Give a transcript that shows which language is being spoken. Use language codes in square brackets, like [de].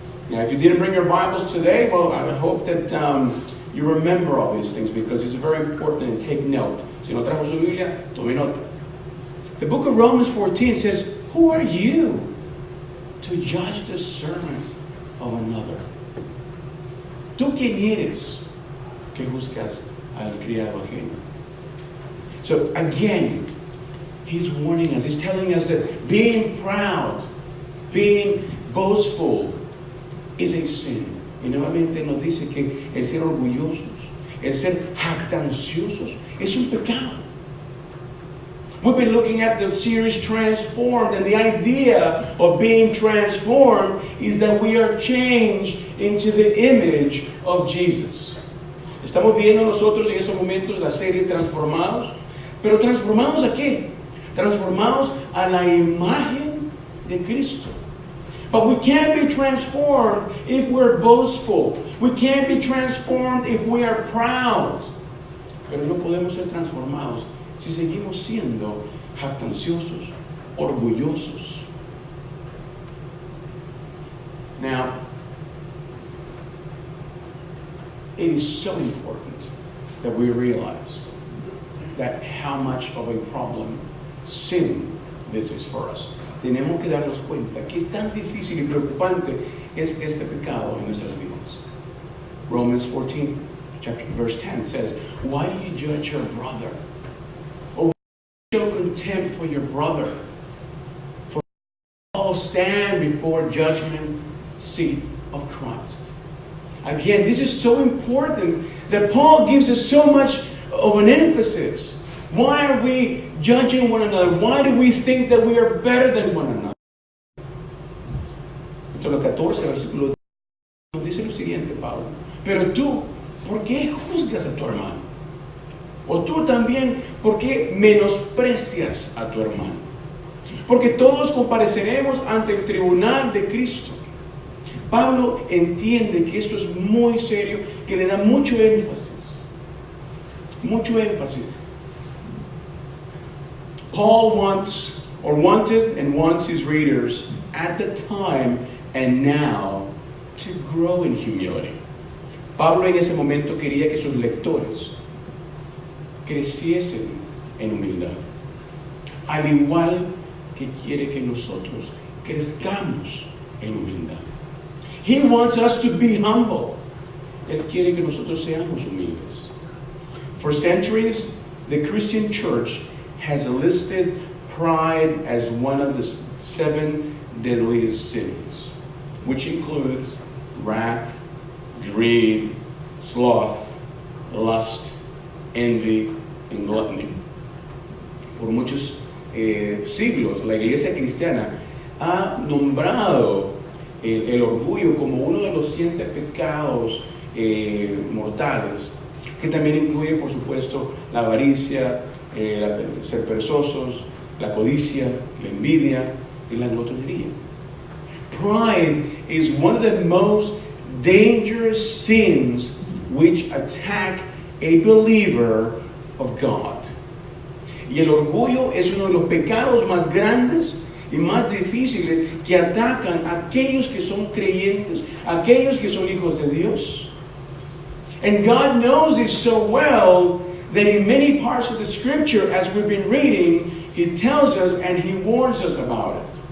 [en] Now, if you didn't bring your Bibles today, well, I hope that you remember all these things, because it's very important, and take note. [es] Si no trajo su Biblia, tome nota. [en] The book of Romans 14 says, who are you to judge the servant of another? [es] ¿Tú quién eres que juzgas al criado ajeno? [en] So again, he's warning us. He's telling us that being proud, being boastful, is a sin. [es] Y nuevamente nos dice que el ser orgullosos, el ser jactanciosos, es un pecado. [en] We've been looking at the series Transformed, and the idea of being transformed is that we are changed into the image of Jesus. [es] Estamos viendo nosotros en esos momentos la serie Transformados, pero ¿transformados a qué? Transformados a la imagen de Cristo. [en] But we can't be transformed if we're boastful. We can't be transformed if we are proud. [es] Pero no podemos ser transformados si seguimos siendo jactanciosos, orgullosos. [en] Now, it is so important that we realize that how much of a problem sin this is for us. [es] Tenemos que darnos cuenta qué tan difícil y preocupante es este pecado en nuestras vidas. [en] Romans 14, verse 10 says, "Why do you judge your brother? Or show contempt for your brother? For all stand before judgment seat of Christ." Again, this is so important that Paul gives us so much of an emphasis. Why are we judging one another? Why do we think that we are better than one another? [es] Capítulo 14, versículo 10, nos dice lo siguiente, Pablo. Pero tú, ¿por qué juzgas a tu hermano? O tú también, ¿por qué menosprecias a tu hermano? Porque todos compareceremos ante el tribunal de Cristo. Pablo entiende que esto es muy serio, que le da mucho énfasis. Mucho énfasis. [en] Paul wanted and wants his readers at the time and now to grow in humility. Pablo en ese momento quería que sus lectores creciesen en humildad, al igual que quiere que nosotros crezcamos en humildad. He wants us to be humble. [es] Él quiere que nosotros seamos humildes. [en] For centuries, the Christian church has listed pride as one of the 7 deadliest sins, which includes wrath, greed, sloth, lust, envy, and gluttony. [es] Por muchos siglos, la iglesia cristiana ha nombrado el orgullo como uno de los 7 pecados mortales, que también incluye, por supuesto, la avaricia, ser perezosos, la codicia, la envidia y la glotonería. [en] Pride is one of the most dangerous sins which attack a believer of God. [es] Y el orgullo es uno de los pecados más grandes y más difíciles que atacan a aquellos que son creyentes, a aquellos que son hijos de Dios. [en] And God knows this so well that in many parts of the scripture, as we've been reading, He tells us and He warns us about it.